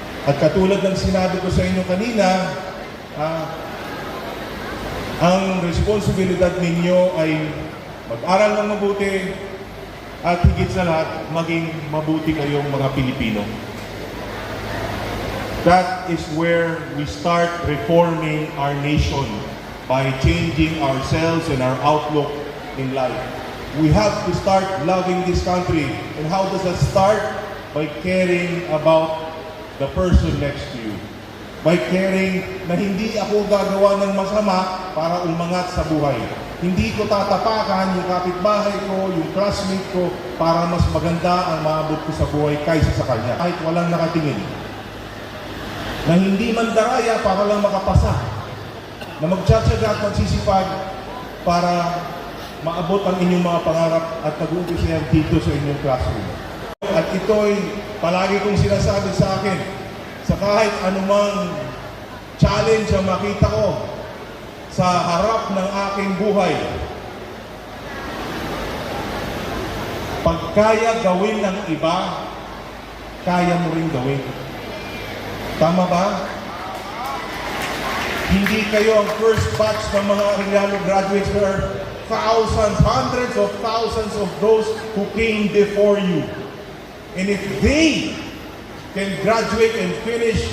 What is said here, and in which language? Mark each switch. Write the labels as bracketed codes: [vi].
[tl] At katulad ng sinabi ko sa inyo kanina, ang responsibilidad ninyo ay mag-aral ng mabuti at higit sa lahat, maging mabuti kayong mga Pilipino. [en] That is where we start reforming our nation, by changing ourselves and our outlook in life. We have to start loving this country. And how does that start? By caring about the person next to you. By caring [tl] na hindi ako gagawa ng masama para umangat sa buhay. Hindi ko tatapakan yung kapitbahay ko, yung classmate ko, para mas maganda ang maabot ko sa buhay kaysa sa kanya. Kahit walang nakatingin. Na hindi man daraya para lang makapasa. Na magtsatsaga at magsisipag para maabot ang inyong mga pangarap at nag-uumpisa dito sa inyong classroom. At ito'y palagi kong sinasabi sa akin, sa kahit anumang challenge ang makita ko sa harap ng aking buhay, pag kaya gawin ng iba, kaya mo rin gawin. Tama ba? Hindi kayo ang [en] first batch [tl] ng mga Arellano graduates. [en] There are thousands, hundreds of thousands of those who came before you. And if they can graduate and finish